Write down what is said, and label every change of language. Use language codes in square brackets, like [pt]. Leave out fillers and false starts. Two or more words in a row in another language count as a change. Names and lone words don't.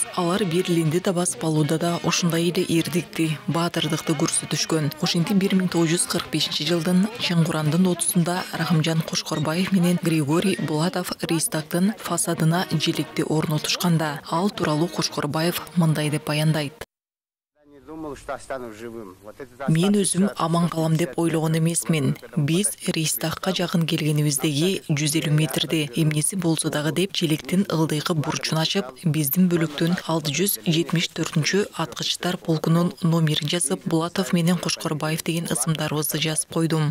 [ky] Алар Берлинди да басып алууда да ушундай эле эрдикти, баатырдыкты көрсөтүшкөн. Ошентип 1945 жылдын Чыңгурандын 30-сунда Рахымжан Кошкорбаев менен Григорий Булатов Рейхстагдын фасадына желекти орнотушканда, ал тууралуу Кошкорбаев мындай деп баяндайт. Мен өзім аман қалам деп ойлогон эмесмин. Биз Рейхстагка жакын келгенибиздеги 150 метрде эмнеси болсо дагы деп желектин ылдыйкы бурчун ачып, биздин бөлүктүн 674-чү аткычтар полкунун номерин жазып, Булатов менен Кошкорбаев деген ысымдарыбызды жазып койдум.